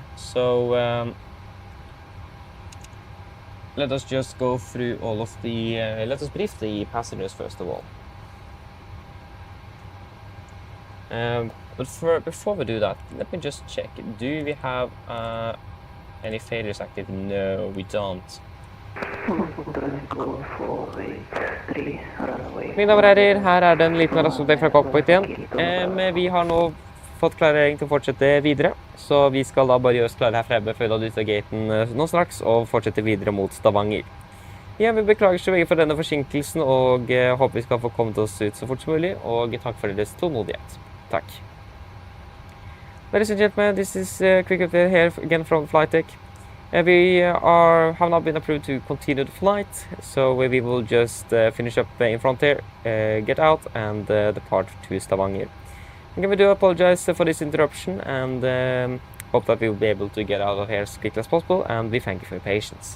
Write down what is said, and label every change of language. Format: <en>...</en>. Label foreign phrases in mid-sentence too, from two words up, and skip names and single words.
<en>So let us just go through all of the, let us brief the passengers first of all. But before we do that, let me just check. Do we have any failures active? No, we don't.</en> <no>Mine damer og herrer, her er det en liten rasjonell fra cockpit igjen. Vi har nå fått klarering til å fortsette videre, så vi skal da bare gjøre oss klare her fremme før vi ut av gaten nå straks, og fortsette videre mot Stavanger. Ja, vi beklager så mye for denne forsinkelsen, og håper vi skal få kommet oss ut så fort som mulig, og takk for deres tålmodighet. Takk.</no> <en>Ladies and gentlemen, this is quick update here again from FlightTech. We have now been approved to continue the flight, so we will just finish up in front here, get out, and depart to Stavanger. Again, we do apologize for this interruption, and Hope that we will be able to get out of here as quickly as possible, and we thank you for your patience.</en>